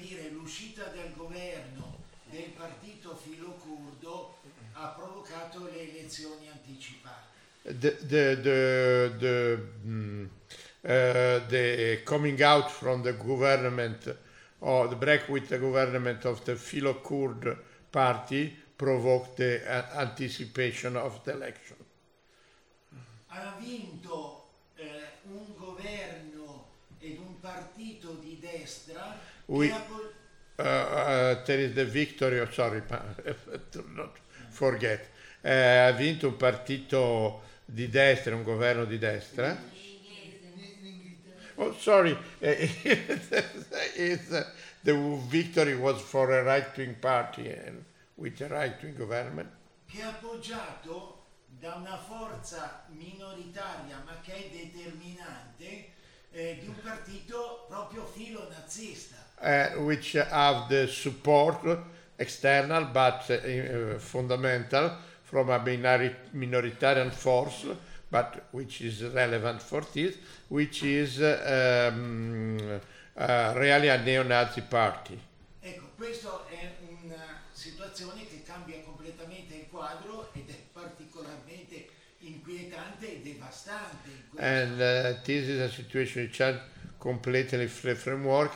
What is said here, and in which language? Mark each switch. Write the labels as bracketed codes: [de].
[it] L'uscita del governo del partito filo-curdo ha provocato le elezioni anticipate. [en] The coming out from the government or the break with the government of the Filo-Kurd party provoked the anticipation of the election. [it] Ha vinto un governo ed un partito di destra. [en] There is the victory. Oh, sorry, but not forget. [it] Ha vinto un partito di destra, un governo di destra. [en] Oh, sorry, the victory was for a right-wing party and with a right-wing government. [it] Che è appoggiato da una forza minoritaria, ma che è determinante, di un partito proprio filo-nazista. [en] Which have the support external, but fundamental, from a minoritarian force, but which is relevant for this, which is really a neo-Nazi party. [it] Ecco, questo è una situazione che cambia completamente il quadro ed è particolarmente inquietante e devastante. [en] And this is a situation which has completely free framework.